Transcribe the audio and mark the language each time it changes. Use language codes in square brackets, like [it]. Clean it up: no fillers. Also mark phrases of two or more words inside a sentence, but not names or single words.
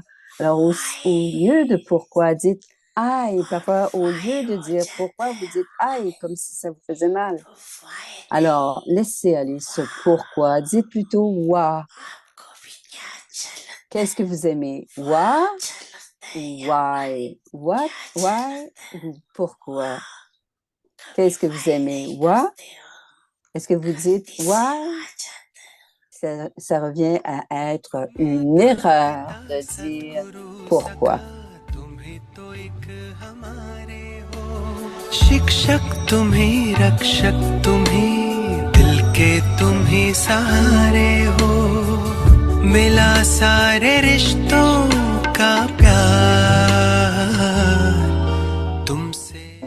[fr] Alors, au lieu de « pourquoi », dites « aïe ». Parfois, au lieu de dire « pourquoi », vous dites « aïe », comme si ça vous faisait mal. Alors, laissez aller ce « pourquoi ». Dites plutôt « wa ». Qu'est-ce que vous aimez? « Wa » ou « why ». What, why ou pourquoi. Qu'est-ce que vous aimez? « Wa ». Est-ce que vous dites « why ». Ça revient à être une erreur de dire pourquoi. [hi] शिक्षक तुम ही रक्षक तुम ही दिल के तुम ही सहारे हो मिला सारे रिश्तों का प्यार तुमसे